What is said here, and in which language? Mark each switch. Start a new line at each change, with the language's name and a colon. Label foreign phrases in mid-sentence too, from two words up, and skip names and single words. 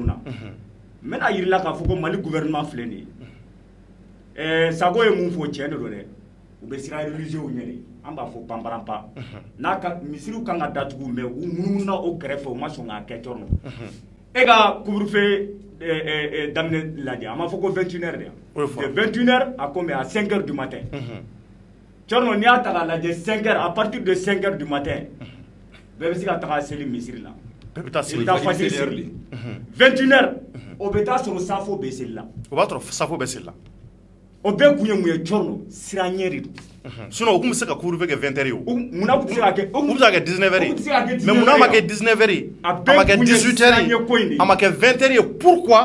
Bambara: na n bɛna yirila k'a fɔ ko Mali gouvernement filɛ nin ye Sago ye mun fɔ tiɲɛ de don dɛ u bɛ siran religieux ɲɛ de an b'a fɔ panparanpa n'a ka misiriw kan ka datugu mais u munumuna o kɛrɛfɛ u ma sɔn k'a kɛ Thierno e ka couvre-feu daminɛ lajɛ an b'a fɔ ko 21h de
French: de 21h à combien à 5h du matin
Bambara: Thierno n'i y'a ta k'a lajɛ 5h
French: à partir de 5h du matin
Bambara: bɛɛ bɛ se ka taga seli misiri la bɛɛ bɛ taa seli 21h o bɛ taa sɔrɔ safo bɛ seli la o b'a sɔrɔ safo bɛ seli la o bɛɛ kun ye mun ye Thierno siran ɲɛ de don sinon o kun bɛ se ka couvre-feu kɛ 20h ye o munna tun bɛ se ka kɛ o kun bɛ se ka kɛ 19h ye mais munna ma kɛ 19h ye a ma kɛ 18h ye a ma kɛ 20h ye pourquoi